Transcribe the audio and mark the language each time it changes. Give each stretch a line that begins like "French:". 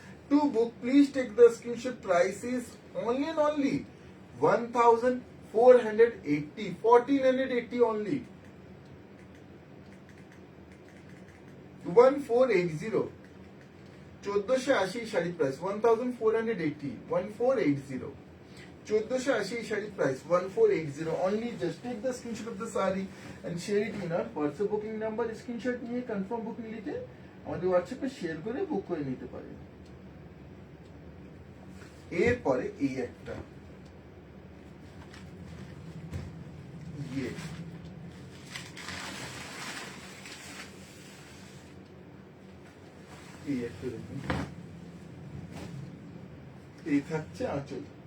English: To book please take the screenshot. Price is only and only 1480, 1480 only, 1480, 1480
Bangla: sari price
English: 1480, 1480, 1480 sari price 1480 only। Just take the screenshot of the saree and share it in our WhatsApp booking number।
Bangla: Screenshot নিয়ে confirm booking লিখে আমাদের হোয়াটসঅ্যাপে share করে বুক করে নিতে পারেন। এরপরে এই একটা ये ये থাকছে আঁচল।